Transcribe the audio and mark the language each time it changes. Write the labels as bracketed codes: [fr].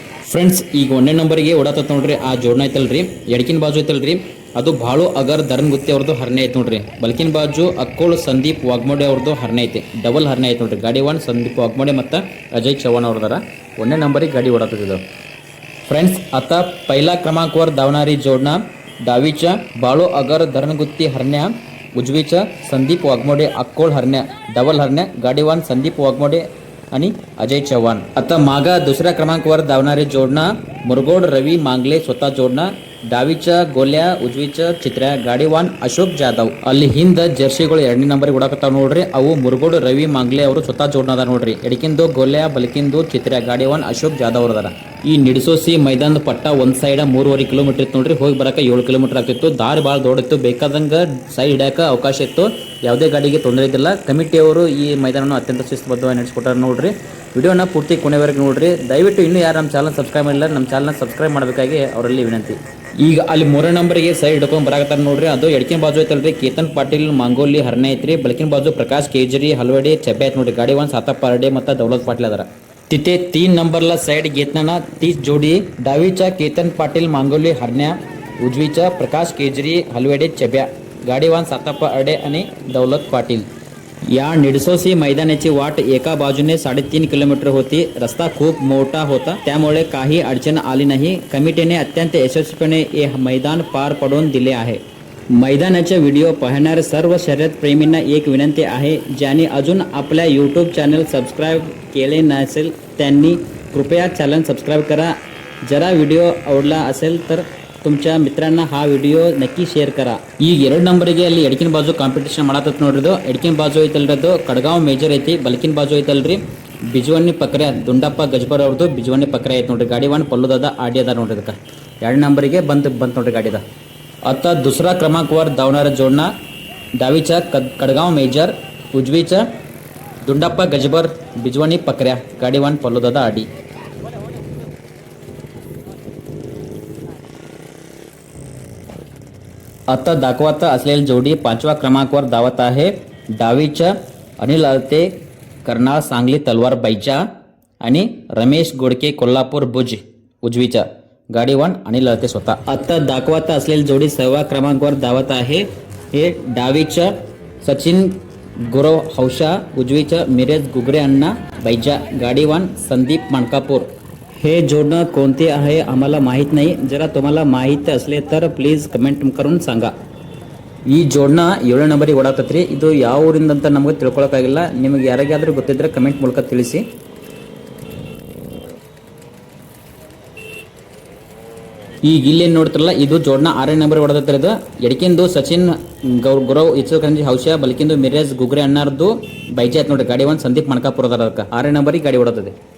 [kn] Friends, ಈಗ 1ನೇ ನಂಬರ್ಗೆ ಓಡಾತತ್ ನೋಡ್ರಿ. ಆ ಜೋಡಣ ಐತಲ್ರಿ, ಎಡಕಿನ ಬಾಜು ಐತಲ್ರಿ, ಅದು ಬಾಳು ಅಗರ್ ಧರ್ಮಗುತ್ತಿ ಅವ್ರದ್ದು ಹರ್ನೆ ಐತೆ ನೋಡ್ರಿ. ಬಲ್ಕಿನ ಬಾಜು ಅಕ್ಕೋಳು ಸಂದೀಪ್ ವಾಗ್ಮೋಡೆ ಅವ್ರದ್ದು ಹರ್ನೆ ಐತಿ, ಡಬಲ್ ಹರ್ನೆ ಐತೆ ನೋಡ್ರಿ. ಗಾಡಿವಾನ್ ಸಂದೀಪ್ ವಾಗ್ಮೋಡೆ ಮತ್ತು ಅಜಯ್ ಚವಾಣ್ ಅವ್ರದಾರ. 1ನೇ ನಂಬರಿಗೆ ಗಾಡಿ ಓಡಾತದ ಫ್ರೆಂಡ್ಸ್. [mr] आता पहिला क्रमांकवर धावणारी जोडणा डावीच्या बाळू अगर धरणगुत्ती हरण्या, उजवीच्या संदीप वाघमोडे अक्कोळ हरण्या डबल हरण्या गाडीवान संदीप वाघमोडे आणि अजय चव्हाण. आता मागा दुसऱ्या क्रमांकावर धावणारे जोडणा मुरगोड रवी मांगले स्वतः जोडणा, डावीच्या गोल्या उजवीच्या चित्र्या गाडीवान अशोक जाधವ್. [kn] ಅಲ್ಲಿ ಹಿಂದ ಜರ್ಸಿಗಳು 2ನೇ ನಂಬರ್ ಓಡಾಕತ್ತಾವ ನೋಡ್ರಿ. ಅವು ಮುರಗೋಡ್ ರವಿ ಮಾಂಗ್ಲೆ ಅವರು ಸ್ವತಃ ಜೋಡಣ ಅದ ನೋಡ್ರಿ. ಎಡಕಿಂದು ಗೋಲ್ಯಾ, ಬಲಕಿಂದು ಚಿತ್ರ್ಯಾ ಗಾಡಿವಾನ್ ಅಶೋಕ್ ಜಾಧವ್ ಅವರದಾರ. ಈ ನಿಡಸೋಸಿ ಮೈದಾನದ ಪಟ್ಟ ಒಂದ್ ಸೈಡ್ 3.5 ಕಿಲೋಮೀಟರ್ ಇತ್ತು ನೋಡ್ರಿ. ಹೋಗಿ ಬರಕ 7 ಕಿಲೋಮೀಟರ್ ಆಗ್ತಿತ್ತು. ದಾರಿ ಭಾಳ ದೊಡ್ಡಿತ್ತು. ಬೇಕಾದಂಗ ಸೈಡ್ ಹಿಡ್ಯಾಕ ಅವಕಾಶ ಇತ್ತು. ಯಾವುದೇ ಗಾಡಿಗೆ ತೊಂದರೆ ಇದ್ದಿಲ್ಲ. ಕಮಿಟಿಯವರು ಈ ಮೈದಾನವನ್ನು ಅತ್ಯಂತ ಶಿಸ್ತುಬದ್ಧವಾಗಿ ನಡೆಸಿಕೊಟ್ಟಾರೆ ನೋಡ್ರಿ. ವಿಡಿಯೋನ ಪೂರ್ತಿ ಕೊನೆವರೆಗೆ ನೋಡ್ರಿ. ದಯವಿಟ್ಟು ಇನ್ನೂ ಯಾರು ನಮ್ಮ ಚಾನಲ್ ಸಬ್ಸ್ಕ್ರೈಬ್ ಮಾಡಿಲ್ಲ, ನಮ್ಮ ಚಾನಲ್ನ ಸಬ್ಸ್ಕ್ರೈಬ್ ಮಾಡಬೇಕಾಗಿ ಅವರಲ್ಲಿ ವಿನಂತಿ. ಈಗ ಅಲ್ಲಿ 3ನೇ ನಂಬರ್ಗೆ ಸೈಡ್ ಹಿಡ್ಕೊಂಡು ಬರಾಕತ್ತಾರ ನೋಡ್ರಿ. ಅದು ಎಡಕಿನ ಬಾಜು ಐತಲ್ರಿ, ಕೇತನ್ ಪಾಟೀಲ್ ಮಾಂಗೋಲಿ ಹರ್ನೆ ಐತ್ರಿ. ಬಲಕಿನ ಬಾಜು ಪ್ರಕಾಶ್ केजरी हलवडे चब्या आहेत ನೋಡ್ರಿ. [mr] ಗಾಡಿವಾನ್ सातप्पा अरडे ಮತ್ತು दौलत पाटील अदार. तिथे 3 नंबरला साईड घेताना 30 जोडी डावीच्या केतन पाटील मांगोली हरण्या, उजवीच्या प्रकाश केजरी हलवडे चब्या गाडीवान सातप्पा अरडे आणि दौलत पाटील. या निडसोसी मैदानाची वाट एका बाजूने 3.5 किलोमीटर होती. रस्ता खूप मोठा होता, त्यामुळे काही अडचण आली नाही. कमिटीने अत्यंत यशस्वीपणे हे मैदान पार पडून दिले आहे. मैदानाचा व्हिडिओ पाहणाऱ्या सर्व शर्यत प्रेमींना एक विनंती आहे, ज्यांनी अजून आपल्या यूट्यूब चॅनल सबस्क्राईब केले नसेल त्यांनी कृपया चॅनल सबस्क्राईब करा. जरा व्हिडिओ आवडला असेल तर तुमच्या मित्रांना हा व्हिडिओ नक्की शेअर करा. [kn] ಈಗ 2 ನಂಬರಿಗೆ ಅಲ್ಲಿ ಎಡಕಿನ ಬಾಜು ಕಾಂಪಿಟೇಷನ್ ಮಾಡತ್ತತ್ ನೋಡ್ರಿ. ಎಡಕಿನ ಬಾಜು ಐತಲ್ರಿ ಅದು ಕಡಗಾಂವ್ ಮೇಜರ್ ಐತಿ. ಬಲಕಿನ ಬಾಜು ಐತಲ್ರಿ ಬಿಜ್ವಾನಿ ಪಕ್ರ್ಯಾ ದುಂಡಪ್ಪ ಗಜ್ಬರ್ ಅವ್ರದ್ದು ಬಿಜ್ವಾನಿ ಪಕ್ರ್ಯಾ ಐತಿ ನೋಡ್ರಿ. ಗಾಡಿವಾನ್ ಪಲ್ಲುದಾದ ಆಡಿ ಅದ ನೋಡ್ರಿ. ಅದಕ್ಕೆ 2 ನಂಬರಿಗೆ ಬಂತ ನೋಡ್ರಿ ಗಾಡಿದ. [mr] आता दुसरा क्रमांकावर धावणारा जोडणा डावीच्या कडगाव मेजर, उजवीच्या दुंडाप्पा गजबर बिजवानी पकऱ्या गाडीवान पल्लूदादा आडी. आता दाखवत असलेली जोडी 5व्या क्रमांकावर धावत आहे. डावीच्या अनिल अळते कर्नाळ सांगली तलवार बैजा आणि रमेश गोडके कोल्हापूर भुज, उजवीच्या गाडीवान अनिल अळते स्वतः. आता दाखवत असलेली जोडी 6व्या क्रमांकावर धावत आहे. हे डावीच्या सचिन गुरव हौशा, उजवीच्या मिरेज गुगरे अण्णा बैजा गाडीवान संदीप मणकापूर. हे जोडणं कोणते आहे आम्हाला माहीत नाही. जरा तुम्हाला माहीत असले तर [en] please comment [mr] करून सांगा. [kn] ಈ ಜೋಡಣ 7ನೇ ನಂಬರಿಗೆ ಓಡಾಕತ್ರಿ. ಇದು ಯಾವ ಊರಿಂದ ಅಂತ ನಮಗೆ ತಿಳ್ಕೊಳ್ಳೋಕ್ಕಾಗಿಲ್ಲ. ನಿಮಗೆ ಯಾರಿಗಾದ್ರೂ ಗೊತ್ತಿದ್ರೆ ಕಮೆಂಟ್ ಮೂಲಕ ತಿಳಿಸಿ. ಈಗ ಇಲ್ಲೇನು ನೋಡ್ತಿರಲ್ಲ ಇದು ಜೋಡ್ನ 6ನೇ ನಂಬರ್ ಹೊಡೆದತ್ತರ ಇದು ಎಡಕಿಂದು ಸಚಿನ್ ಗುರವ್ ಇಚಲಕರಂಜಿ ಹೌಶ್ಯ ಬಲಕಿಂದು ಮಿರೇಜ್ ಗುಗ್ರೆ ಅಣ್ಣಾರ್ದು ಬೈಜೆ ಆಯ್ತು ನೋಡ್ರಿ ಗಾಡಿ ಒಂದು ಸಂದೀಪ್ ಮಣಕಾಪುರ ಅದಾರ ಅದಕ್ಕೆ 6ನೇ ನಂಬರಿಗೆ ಗಾಡಿ ಹೊಡೆದದೆ.